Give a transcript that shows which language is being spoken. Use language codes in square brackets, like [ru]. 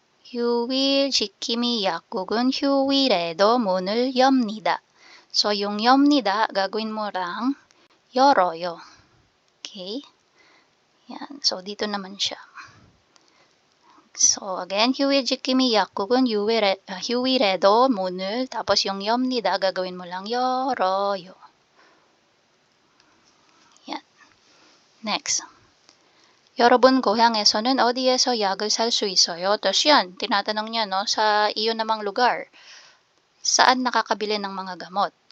[ko] 휴일지킴이 약국은 휴일에도 문을 엽니다. [tl] So, yung 엽니다, gagawin mo lang 열어요. Okay? Yan. So, dito naman siya. So, again, [ko] 휴일지킴이 약국은 휴일에도 문을, [tl] tapos yung 엽니다, gagawin mo lang 열어요. Yan. Next. [ko] 여러분 고향에서는 어디에서 약을 살 수 있어요? [tl] Tapos yan, tinatanong niya, no, sa iyo namang lugar, saan nakakabili ng mga gamot?